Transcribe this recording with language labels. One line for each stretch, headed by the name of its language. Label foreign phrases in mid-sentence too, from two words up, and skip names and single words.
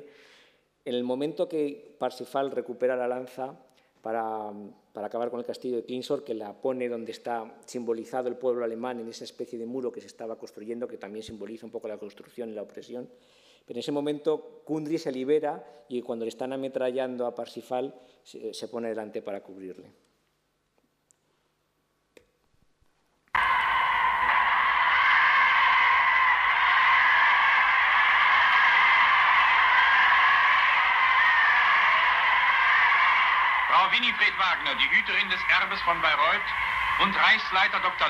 Spanish: En el momento que Parsifal recupera la lanza para acabar con el castillo de Clinsor, que la pone donde está simbolizado el pueblo alemán, en esa especie de muro que se estaba construyendo, que también simboliza un poco la construcción y la opresión. Pero en ese momento Kundry se libera y cuando le están ametrallando a Parsifal se pone delante para cubrirle.
German: Frau Winifred Wagner, die Hüterin des Erbes von Bayreuth, und Reichsleiter Dr.